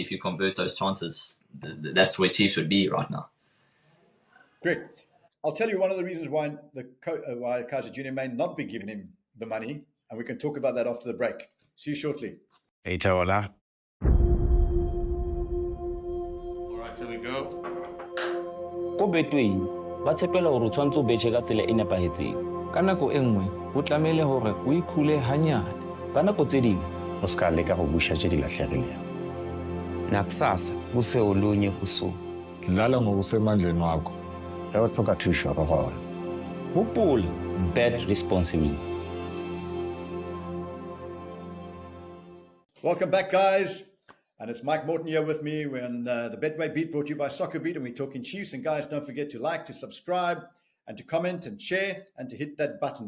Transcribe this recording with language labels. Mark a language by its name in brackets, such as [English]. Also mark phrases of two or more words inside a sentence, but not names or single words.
[English] If you convert those chances, that's where Chiefs would be right now. Great. I'll tell you one of the reasons why why Kaizer Jr. may not be giving him the money, and we can talk about that after the break. See you shortly. Later, hola. All right, here we go. [Southern Sotho] Ko Betway ba tshepela hore o tshwantse o betjhe ka tsela e nepahetseng. Ka nako e nngwe ho tlamehile hore o ikhule hanyane. Ka nako tse ding [Tswana] O ska leka go busha tse di lahlegileng. [Zulu] Nakusasa kuse olunye usuku. Dlala ngokusemandleni wakho. [Northern Sotho] Ge o tlhoka thuso go gona. hopola, [English] bet responsibly. Welcome back, guys. And it's Mike Morton here with me. We're on the Betway Beat, brought to you by SoccerBeat, and we're talking Chiefs. And guys, don't forget to like, to subscribe, and to comment and share, and to hit that button.